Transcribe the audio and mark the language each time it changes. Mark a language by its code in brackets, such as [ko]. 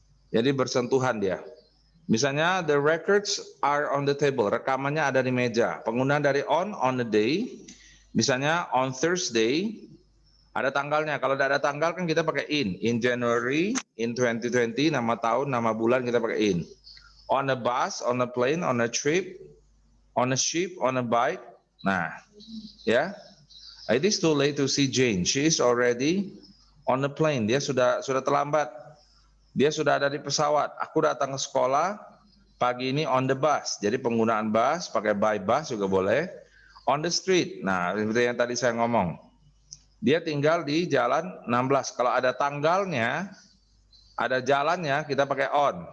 [id] Jadi bersentuhan dia. Misalnya [en] the records are on the table, [id] rekamannya ada di meja. Penggunaan dari on the day, misalnya on Thursday, ada tanggalnya. Kalau tidak ada tanggal kan kita pakai in January, in 2020, nama tahun, nama bulan kita pakai in. [en] On a bus, on a plane, on a trip, on a ship, on a bike. Nah, ya, it is too late to see Jane. She is already on the plane. [id] Dia sudah terlambat. Dia sudah ada di pesawat. Aku datang ke sekolah pagi ini [en] on the bus. [id] Jadi penggunaan bus pakai by bus juga boleh. On the street. Nah, seperti yang tadi saya ngomong. Dia tinggal di jalan 16. Kalau ada tanggalnya, ada jalannya, kita pakai on.